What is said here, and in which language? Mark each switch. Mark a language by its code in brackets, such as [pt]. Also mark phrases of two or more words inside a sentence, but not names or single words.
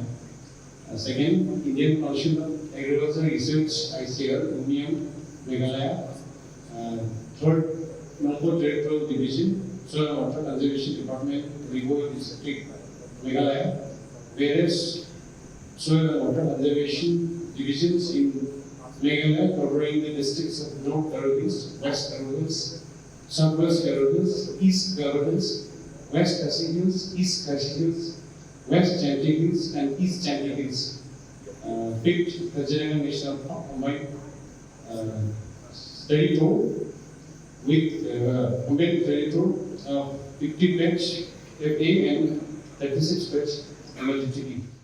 [en] Second, Indian Council of Agricultural Research, ICR, Union, Meghalaya. Third, Mawphor Territorial Division, Soil and Water Conservation Department, Rigoi District, Meghalaya. Various soil and water conservation divisions in Meghalaya covering the districts of North Garo Hills, West Garo Hills, Southwest Garo Hills, East Garo Hills, West Khasi Hills, East Khasi Hills, West Chanti Hills, and East Chanti Hills. Fifth, Kaziranga National Park combined study tour with combined study tour of 50 batch FA and 36 batch MLGTP.